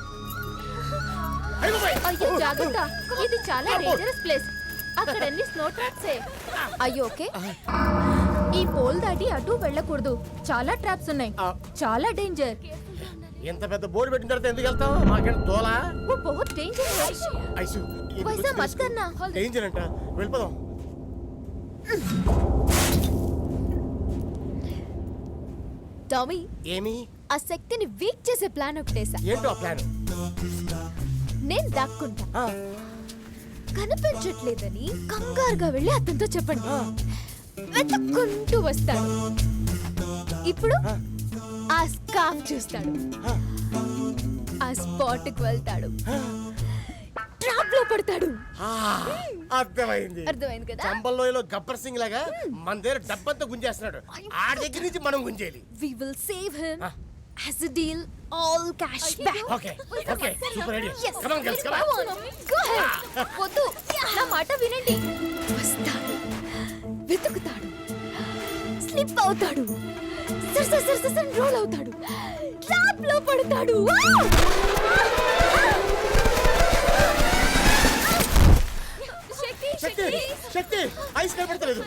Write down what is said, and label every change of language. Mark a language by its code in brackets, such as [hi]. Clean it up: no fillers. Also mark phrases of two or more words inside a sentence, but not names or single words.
[te] అయ్యో జాగ్రత్త, ఇది చాలా [en] dangerous place. [te] అక్కడ అన్ని [en] snow traps. [te] అయ్యో ఓకే. ఈ పోల్ దాటి అటు వెళ్ళకూడదు. చాలా ట్రాప్స్ ఉన్నాయి, చాలా డేంజర్. ఎంత పెద్ద బోర్డు పెట్టిన తర్వాత ఎందుకు వెళ్తావు? మాకేంటి తోలా? [hi] वो बहुत डेंजर है। [te] ఐసు [hi] वैसा मत करना। [te] డేంజర్ అంట. వెళ్ళిపోదాం. టామీ, ఏమి? ఆ శక్తిని వీక్ చేసే ప్లాన్ ఒకటేసా. ఏంటో ఆ ప్లాన్? నేను దాక్కుంటా. కనిపించట్లేదని కంగారుగా వెళ్ళి అతనితో చెప్పండి. వెతుక్కుంటూ వస్తాడు. ఇప్పుడు ఆ స్కార్ఫ్ చూస్తాడు. ఆ స్పాట్ కి వెళ్తాడు. ట్రాప్ లో పడతాడు. అర్థమైంది. అర్థమైంది కదా? చంబల్లోయలో గబ్బర్ సింగ్ లాగా మన దగ్గర డబ్బంతా గుంజేస్తున్నాడు. ఆ దగ్గర నుంచి మనం గుంజేయాలి. [en] We will save him As a deal, all cash back. Okay, okay, super idea. Yes. Come on, girls, come on. Go ahead. [te] వద్దు నా మాట వినండి. వస్తాడు, వెతుకుతాడు, స్లిప్ అవుతాడు, సర్ రోల్ అవుతాడు, ట్రాప్ లో పడతాడు. శక్తి శక్తి ఐస్ కనపడతలేదు.